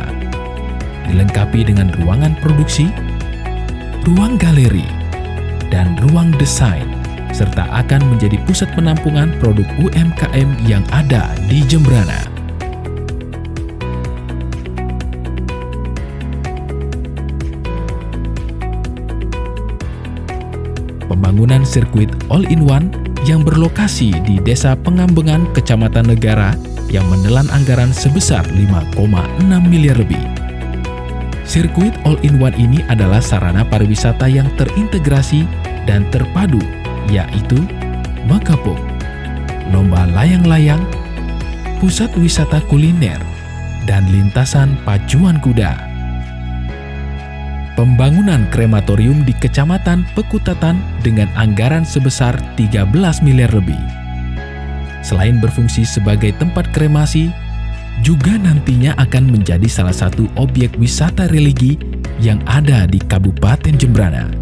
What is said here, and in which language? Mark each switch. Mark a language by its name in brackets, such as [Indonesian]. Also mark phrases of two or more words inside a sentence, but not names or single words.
[Indonesian] Dilengkapi dengan ruangan produksi, ruang galeri, dan ruang desain, serta akan menjadi pusat penampungan produk UMKM yang ada di Jembrana. Pembangunan sirkuit all-in-one yang berlokasi di Desa Pengambengan, Kecamatan Negara yang menelan anggaran sebesar 5,6 miliar lebih. Sirkuit all-in-one ini adalah sarana pariwisata yang terintegrasi dan terpadu, yaitu Makapung, lomba layang-layang, pusat wisata kuliner, dan lintasan pacuan kuda. Pembangunan krematorium di Kecamatan Pekutatan dengan anggaran sebesar 13 miliar lebih. Selain berfungsi sebagai tempat kremasi, juga nantinya akan menjadi salah satu objek wisata religi yang ada di Kabupaten Jembrana.